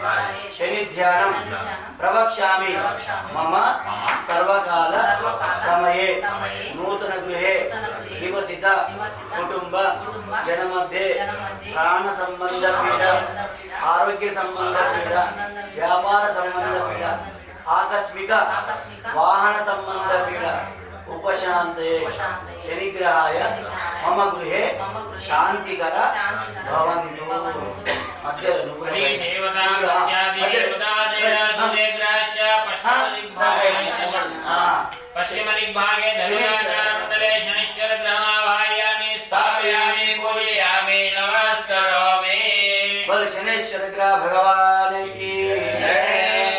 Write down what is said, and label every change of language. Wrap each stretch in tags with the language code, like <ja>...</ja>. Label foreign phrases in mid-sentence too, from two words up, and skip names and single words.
<sa>శని ధ్యానం ప్రవక్ష్యామి మమ సర్వకాల సమయే నూతన గృహే నివసిత కుటుంబ జన मध्ये ప్రాణ సంబంధ పీడ ఆరోగ్య సంబంధ పీడ వ్యాపార సంబంధ పీడ ఆకస్మిక వాహన సంబంధ పీడ ఉపశాంతయే। శనిగ్రహాయ మమ గృహే శాంతికర భవంతు।</sa> <te>మధ్యలో</te> <sa>पश्चिम दिग्भागे धनुराकारमण्डले शनिश्चर ग्रहमावाहयामि स्थापयामि पूजयामि नमस्करोमि।</sa> <hi>बोल शनेश्वर ग्रह भगवान की जय।</hi>